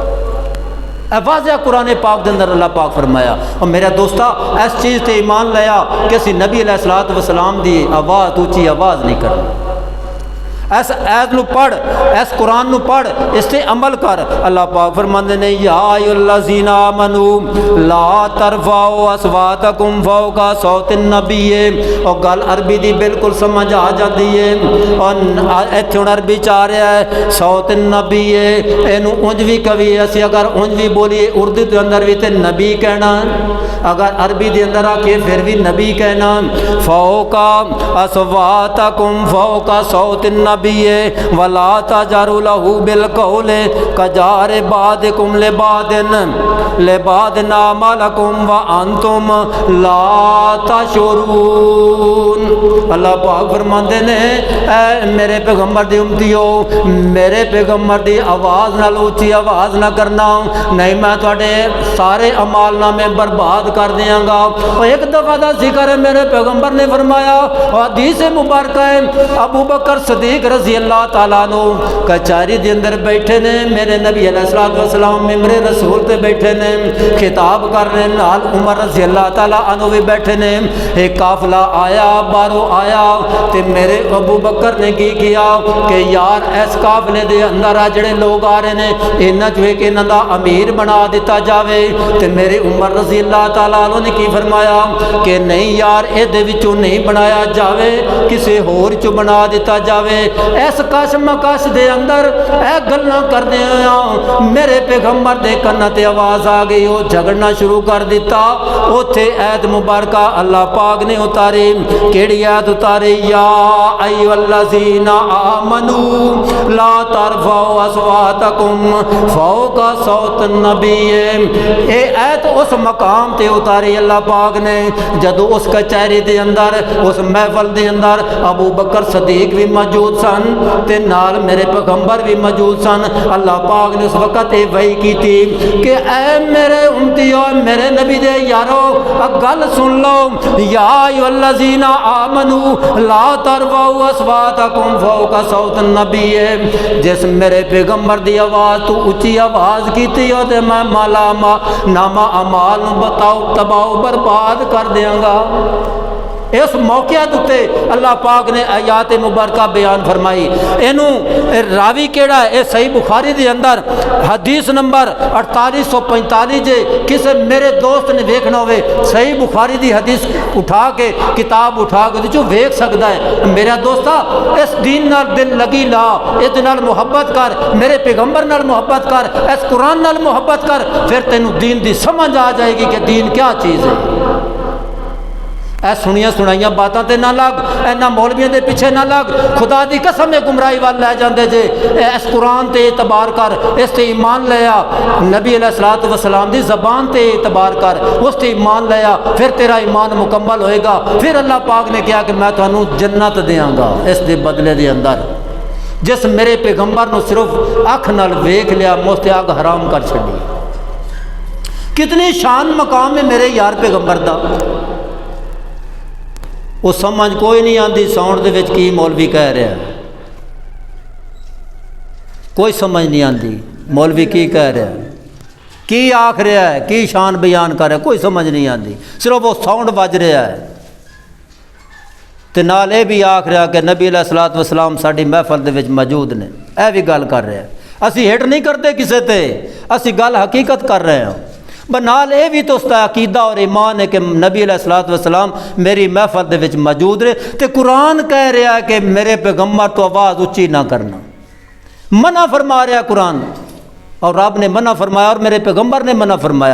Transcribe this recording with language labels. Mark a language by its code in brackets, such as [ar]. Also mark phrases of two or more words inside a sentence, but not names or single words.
[pa] واضح قرآن پاک دے اندر اللہ پاک فرمایا۔ اور میرا دوستا اس چیز تے ایمان لیا کہ اسی نبی علیہ الصلوۃ والسلام دی آواز اونچی آواز نہیں کرنی۔ اس آیت نو پڑھ، اس قرآن نو پڑھ، اس تے عمل کر۔ اللہ پاک فرماندے نے [ar] یا ایھا الذین آمنوا لا ترفعوا اصواتکم فوق صوت النبی۔ [pa] اور گل عربی دی بالکل سمجھ آ جاتی ہے، اور ایتھے ہن عربی چ آ رہا ہے [ar] صوت النبی، [pa] اینو اونج وی کہی اسی اگر اونج وی بولیے اردو دے اندر بھی تے نبی کہنا، اگر عربی دے اندر آ کے پھر بھی نبی کہنا۔ [ar] فوق اصواتکم فوق صوت النبی ولا تجهروا له بالقول كجهر بعضكم لبعض اعمالكم وانتم لا تشعرون۔ [pa] اللہ پاک فرماندے نے اے میرے پیغمبر دی امتیو، میرے پیغمبر دی آواز نال اونچی آواز نہ کرنا، نہیں میں تواڈے سارے اعمال نامے برباد کر دیاں گا۔ اور ایک دفعہ دا ذکر ہے میرے پیغمبر نے فرمایا، حدیث مبارکہ ہے ابو بکر صدیق رضی اللہ تعالیٰ عنہ کچہری دے اندر بیٹھے نے، میرے نبی علیہ الصلوۃ والسلام ممبر رسول تے بیٹھے نے، خطاب کر رہے ہیں، نال عمر رضی اللہ تعالیٰ عنہ بھی بیٹھے نے۔ ایک قافلہ آیا، باہروں آیا تے میرے ابو بکر نے کی کیا کہ یار اس قافلے دے اندر جڑے لوگ آ رہے ہیں انہاں جو کہ انہاں دا امیر بنا دیتا جاوے۔ تے میرے عمر رضی اللہ تعالیٰ عنہ نے کی فرمایا کہ نہیں یار اے دے وچوں نہیں بنایا جاوے، کسے ہور چوں بنا دیتا جاوے۔ اس کشمکش دے اندر اے گلاں کردے ہاں میرے پیغمبر دے کن تے آواز آ گئی، وہ جھگڑنا شروع کر دیتا۔ اوتھے ایت مبارکہ اللہ پاک نے اتاری، کیڑی ایت اتاری؟ [ar] یا ایھا الذین آمنوا لا ترفعوا اصواتکم فوق صوت النبی۔ [pa] اے ایت اس مقام تے اتاری اللہ پاک نے جدو اس کچہری دے اندر، اس محفل دے اندر ابو بکر صدیق بھی موجود سن تے نال میرے پیغمبر بھی موجود سن۔ [ur] اللہ پاک نے اس وقت یہ وحی کی تھی کہ [pa] اے میرے امتیو، میرے نبی دے یارو گل سن لو، [ar] یا ایھا الذین آمنوا لا ترفعوا اصواتکم فوق صوت النبی۔ [pa] جس میرے پیغمبر دی آواز تو اونچی آواز کیتی ہو تے میں مالا نامہ اعمال بتاؤ تباہ و برباد کر دیاں گا۔ اس موقع تے اللہ پاک نے آیات مبارکہ بیان فرمائی. اینو راوی کیڑا ہے؟ اے صحیح بخاری دے اندر حدیث نمبر 4845 جے کسے میرے دوست نے ویکھنا ہوئے صحیح بخاری دی حدیث اٹھا کے کتاب اٹھا کے جو ویکھ سکدا ہے. میرا دوستا اس دین نال دل لگی لا، اس نال محبت کر، میرے پیغمبر نال محبت کر، اس قرآن نال محبت کر، پھر تینوں دین دی سمجھ آ جائے گی کہ دین کیا چیز ہے. اے سنیاں سنائیاں باتاں تے نہ لگ، اینا مولویاں دے پیچھے نہ لگ. خدا دی قسم گمراہی وال لے جاندے جے. اس قرآن تے اعتبار کر، اس تے ایمان لیا، نبی علیہ الصلوۃ والسلام دی زبان تے اعتبار کر، اس تے ایمان لیا، پھر تیرا ایمان مکمل ہوئے گا. پھر اللہ پاک نے کہا کہ میں تانوں جنت دیاں گا اس دے بدلے دے اندر. جس میرے پیغمبر نو صرف اکھ نال ویکھ لیا مفت اگ حرام کر چھڈی. کتنی شان مقام ہے میرے یار پیغمبر دا. وہ سمجھ کوئی نہیں آندی ساؤنڈ دے وچ کی مولوی کہہ رہا ہے، کوئی سمجھ نہیں آندی مولوی کی کہہ رہا ہے، کی آکھ رہا ہے، کی شان بیان کر رہا ہے، کوئی سمجھ نہیں آندی. صرف وہ ساؤنڈ بج رہا ہے تے نال اے بھی آکھ رہا کہ نبی علیہ الصلوۃ والسلام ساڈی محفل دے وچ موجود نے. اے بھی گل کر رہے ہیں. اسی ہٹ نہیں کرتے کسے تے، اسی گل حقیقت کر رہے ہیں. بنال اے بھی [ur] تو اس کا عقیدہ اور ایمان ہے کہ [pa] نبی علیہ الصلوۃ والسلام میری محفل دے وچ موجود رہے. تے قرآن کہہ رہا ہے کہ میرے پیغمبر تو آواز اچھی نہ کرنا، منع فرما رہا قرآن، اور رب نے منع فرمایا اور میرے پیغمبر نے منع فرمایا.